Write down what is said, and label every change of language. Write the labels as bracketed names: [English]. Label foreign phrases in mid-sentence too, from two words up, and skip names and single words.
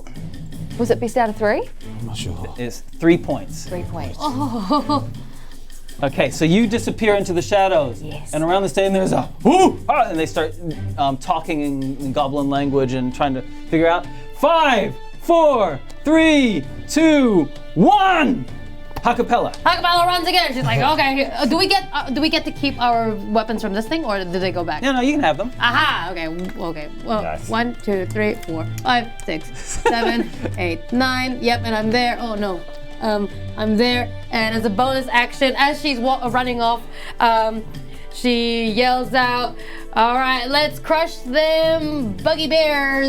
[English] Was it best out of 3? I'm not sure. It's 3 points. 3 points. Okay, so you disappear into the shadows. Yes. And around the stadium there's a whoo! And they start talking in goblin language and trying to figure out 5, 4, 3, 2, 1! Ha-Kapella. Ha-Kapella runs again. She's like, okay, do we get to keep our weapons from this thing, or do they go back? No, you can have them. Aha! Okay. Well, Nice. 1, 2, 3, 4, 5, 6, 7, 8, 9. Yep, and I'm there. Oh no. I'm there, and as a bonus action, as she's running off, she yells out, "All right, let's crush them buggy bears!